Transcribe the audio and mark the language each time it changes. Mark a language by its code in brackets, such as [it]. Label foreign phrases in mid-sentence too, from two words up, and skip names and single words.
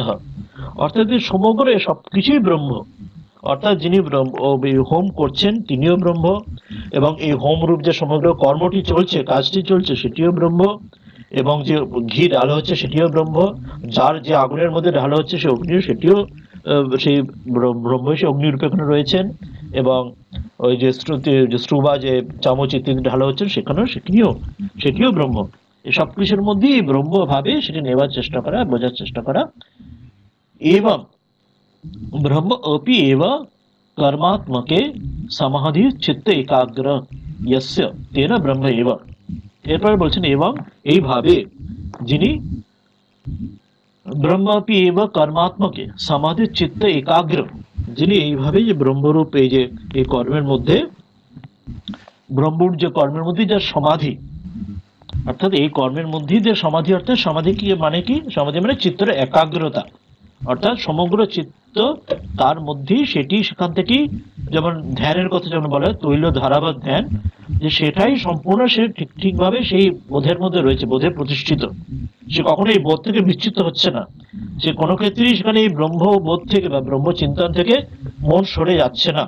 [bn] অর্থাৎ সমগ্র সবকিছুই ব্রহ্ম, অর্থাৎ যিনি হোম করছেন তিনিও ব্রহ্ম, এবং এই হোম রূপ যে সমগ্র কর্মটি চলছে, কাজটি চলছে, সেটিও ব্রহ্ম, এবং যে ঘি ঢালা হচ্ছে সেটিও ব্রহ্ম, যার যে আগুনের মধ্যে ঢালা হচ্ছে সে অগ্নিও, সেটিও সেই ব্রহ্ম, সে অগ্নিরূপে এখানে রয়েছেন। এবং ওই যে শ্রুবা যে চামচ ইত্যাদি ঢালা হচ্ছে সেখানেও সেটিও ব্রহ্ম। এই সব কিছুর মধ্যেই ব্রহ্ম ভাবে সেটি নেবার চেষ্টা করা, বোঝার চেষ্টা করা। [sa] এবং ব্রহ্ম अपि एव कर्मात्मके समाधि चित्त एकाग्र यस्य तेन ব্রহ্ম এব। [bn] এরপরে বলছেন এবং এইভাবে যিনি [sa] ব্রহ্ম अपि एव কর্মাত্মকে সমাধি চিত্ত একাগ্র, [bn] যিনি এইভাবে যে ব্রহ্মরূপ এই যে এই কর্মের মধ্যে, ব্রহ্মরূপ যে কর্মের মধ্যে যা সমাধি, অর্থাৎ এই কর্মের মধ্যেই যে সমাধি, অর্থাৎ সমাধি কি মানে, কি সমাধি মানে চিত্তের একাগ্রতা, অর্থাৎ সমগ্র চিত্ত তার মধ্যেই, সেটি সেখান থেকেই, যেমন ধ্যানের কথা যেমন বলা হয় তৈল ধারাবাদ ধ্যান, যে সেটাই সম্পূর্ণ সে ঠিকভাবে সেই বোধের মধ্যে রয়েছে, বোধে প্রতিষ্ঠিত, সে কখনো এই বোধ থেকে বিচ্যুত হচ্ছে না, সে কোনো ক্ষেত্রেই সেখানে এই ব্রহ্ম বোধ থেকে বা ব্রহ্ম চিন্তন থেকে মন সরে যাচ্ছে না।